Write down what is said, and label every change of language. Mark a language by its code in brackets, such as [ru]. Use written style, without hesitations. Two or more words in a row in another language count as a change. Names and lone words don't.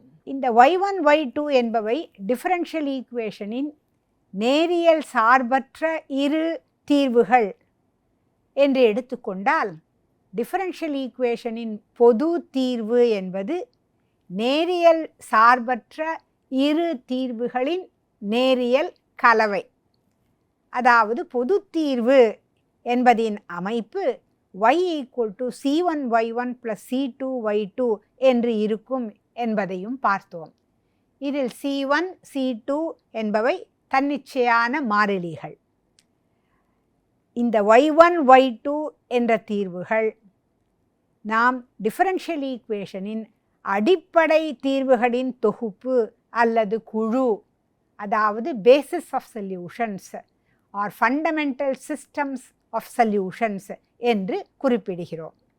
[ta] இந்த y1 y2 என்பவை [en] differential equation [ta] நேரியல் சார்பற்ற இரு தீர்வுகள் என்று எடுத்துக்கொண்டால் [en] differential equation [ta] பொது தீர்வு என்பது நேரியல் சார்பற்ற இரு தீர்வுகளின் நேரியல் கலவை. அதாவது பொது தீர்வு என்பதின் அமைப்பு y = c1y1 + c2y2 என்று இருக்கும் என்பதையும் பார்த்தோம். இதில் c1 c2 என்பவை தன்னிச்சையான மாறிலிகள். இந்த y1 y2 என்ற தீர்வுகள் நாம் [en] differential equation [ta] அடிப்படை தீர்வுகளின் தொகுப்பு அல்லது குழு, அதாவது [en] basis of solutions or fundamental systems of solutions [ta] என்று குறிப்பிடுகிறோம்.